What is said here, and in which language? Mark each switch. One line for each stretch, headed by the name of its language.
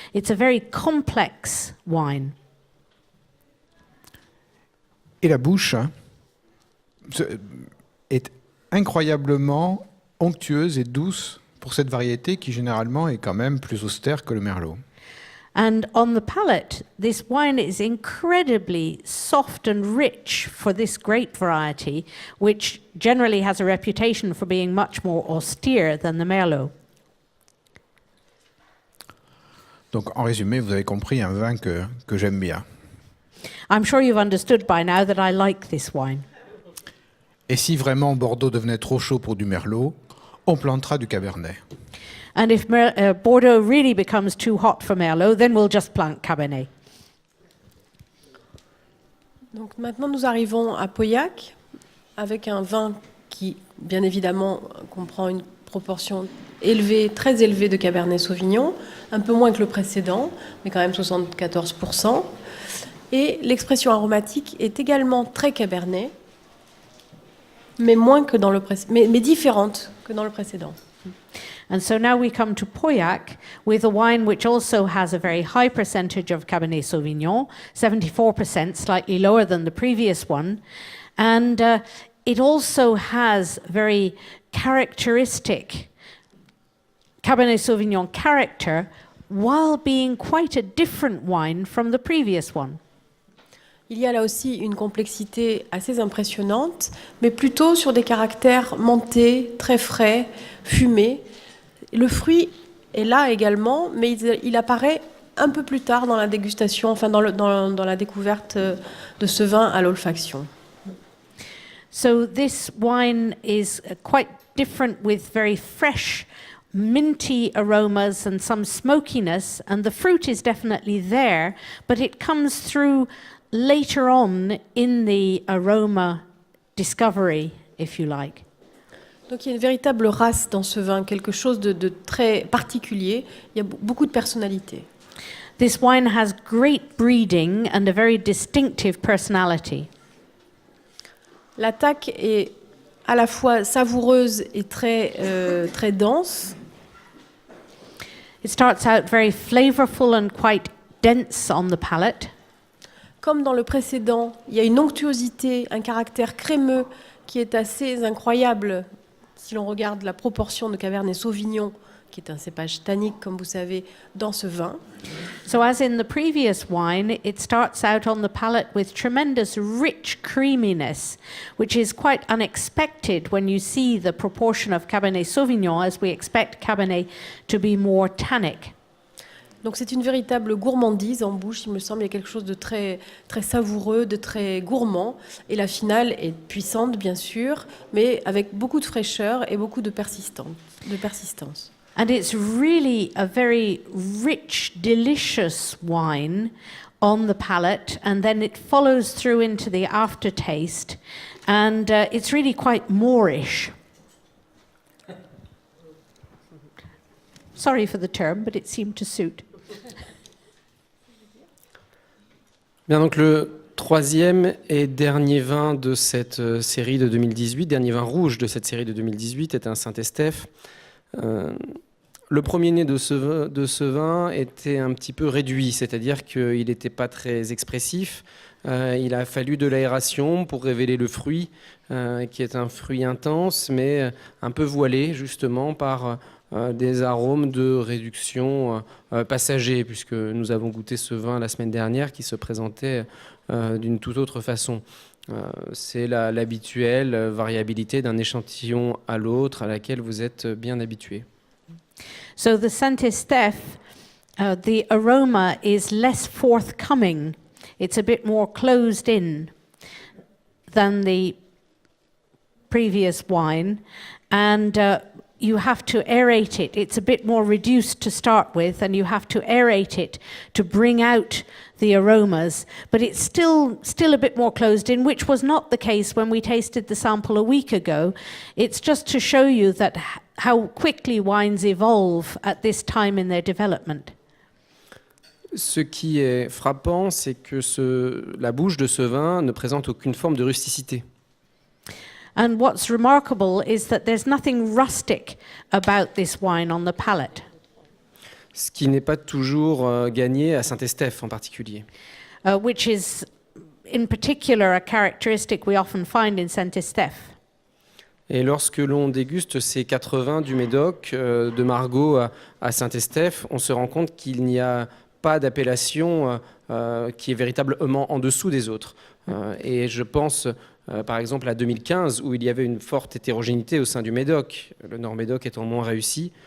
English: It's a very complex wine.
French: Et la bouche hein, est incroyablement onctueuse et douce pour cette variété qui généralement est quand même plus austère que le Merlot.
English: And on the palate, this wine is incredibly soft and rich for this grape variety, which generally has a reputation for being much more austere than the Merlot.
French: Donc en résumé, vous avez compris un vin que j'aime bien.
English: I'm sure you've understood by now that I like this wine.
French: Et si vraiment Bordeaux devenait trop chaud pour du Merlot, on plantera du Cabernet.
English: And if Bordeaux really becomes too hot for Merlot, then we'll just plant Cabernet.
French: Donc maintenant nous arrivons à Pauillac avec un vin qui bien évidemment comprend une proportion élevée, très élevée de Cabernet Sauvignon, un peu moins que le précédent, mais quand même 74%. Et l'expression aromatique est également très Cabernet, mais moins que dans le mais différente que dans le précédent.
English: And so now we come to Pauillac with a wine which also has a very high percentage of Cabernet Sauvignon, 74%, slightly lower than the previous one. And it also has very characteristic Cabernet Sauvignon character while being quite a different wine from the previous one.
French: Il y a là aussi une complexité assez impressionnante, mais plutôt sur des caractères mentés, très frais, fumés. Le fruit est là également, mais il apparaît un peu plus tard dans la dégustation, enfin dans la découverte de ce vin à l'olfaction.
English: So this wine is quite different with very fresh, minty aromas and some smokiness, and the fruit is definitely there, but it comes through later on in the aroma discovery, if you like.
French: Donc il y a une véritable race dans ce vin, quelque chose de très particulier. Il y a beaucoup de personnalité.
English: This wine has great breeding and a very distinctive personality.
French: L'attaque est à la fois savoureuse et très dense.
English: It starts out very flavorful and quite dense on the palate.
French: Comme dans le précédent, il y a une onctuosité, un caractère crémeux qui est assez incroyable si l'on regarde la proportion de Cabernet Sauvignon, qui est un cépage tannique, comme vous savez, dans ce vin.
English: So as in the previous wine, it starts out on the palate with tremendous rich creaminess, which is quite unexpected when you see the proportion of Cabernet Sauvignon, as we expect Cabernet to be more tannic.
French: Donc c'est une véritable gourmandise en bouche, il me semble. Il y a quelque chose de très, très savoureux, de très gourmand. Et la finale est puissante, bien sûr, mais avec beaucoup de fraîcheur et beaucoup de persistance.
English: And it's really a very rich, delicious wine on the palate, and then it follows through into the aftertaste, and it's really quite Moorish. Sorry for the term, but it seemed to suit.
French: Bien, donc le troisième et dernier vin de cette série de 2018, dernier vin rouge de cette série de 2018, est un Saint-Estèphe. Le premier-né de ce vin était un petit peu réduit, c'est-à-dire qu'il n'était pas très expressif. Il a fallu de l'aération pour révéler le fruit, qui est un fruit intense, mais un peu voilé justement par des arômes de réduction passagers, puisque nous avons goûté ce vin la semaine dernière qui se présentait d'une toute autre façon. C'est l'habituelle variabilité d'un échantillon à l'autre à laquelle vous êtes bien habitués.
English: So the Saint-Estèphe, the aroma is less forthcoming. It's a bit more closed in than the previous wine, and you have to aerate it. It's a bit more reduced to start with, and you have to aerate it to bring out the aromas, but it's still a bit more closed in, which was not the case when we tasted the sample a week ago. It's just to show you that how quickly wines evolve at this time in their development.
French: Ce qui est frappant, c'est que la bouche de ce vin ne présente aucune forme de rusticité.
English: And what's remarkable is that there's nothing rustic about this wine on the palate.
French: Ce qui n'est pas toujours gagné à Saint-Estèphe en particulier.
English: Which is in particular a characteristic we often find in Saint-Estèphe.
French: Et lorsque l'on déguste ces 4 vins du Médoc, de Margaux à Saint-Estèphe, on se rend compte qu'il n'y a pas d'appellation qui est véritablement en dessous des autres. Et je pense par exemple à 2015 où il y avait une forte hétérogénéité au sein du Médoc, le Nord-Médoc étant moins réussi.